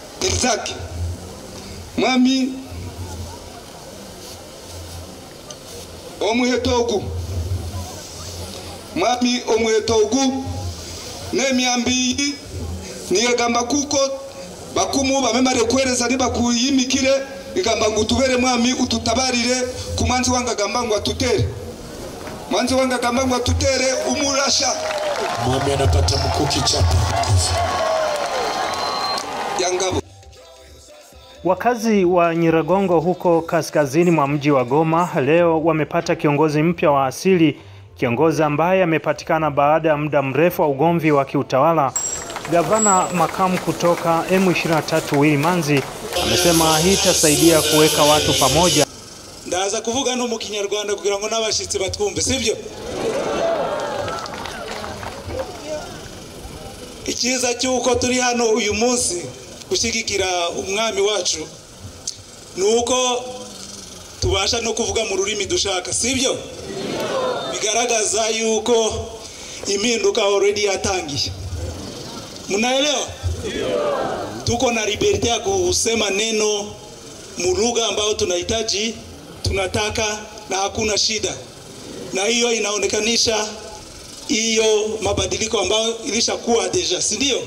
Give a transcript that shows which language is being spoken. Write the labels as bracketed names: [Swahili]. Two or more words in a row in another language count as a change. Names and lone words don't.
[Kinyarwanda] Isaac mwami omuhetogu mwami omuhetogu n'emyambi niyegamba kuko bakumu bamemare kwereza nibakuyimikire igamba ngutubere mwami ututabarire kumanzi wanga gamba ngo atutere mwanzi wanga gamba ngo atutere umurasha [Swahili] mwami anapata mkuki chapa yangabo. Wakazi wa Nyiragongo huko kaskazini mwa mji wa Goma leo wamepata kiongozi mpya wa asili, kiongozi ambaye amepatikana baada ya muda mrefu wa ugomvi wa kiutawala. Gavana makamu kutoka M23 Willy Manzi amesema hii itasaidia kuweka watu pamoja. [Kinyarwanda] Ndaza kuvuga no mu Kinyarwanda kugira ngo n'abashitsi batwumve, sivyo? Ikiza cyuko turi hano uyu munsi gushigikira umwami wacu nuko tubasha no kuvuga mu rurimi dushaka, sivyo? Bigaragaza yuko impinduka already yatangiye. [Swahili] Munaelewa? Tuko na liberty ya kusema neno mu lugha ambayo tunahitaji, tunataka na hakuna shida. Na hiyo inaonekanisha hiyo mabadiliko ambayo ilishakuwa deja, si ndio?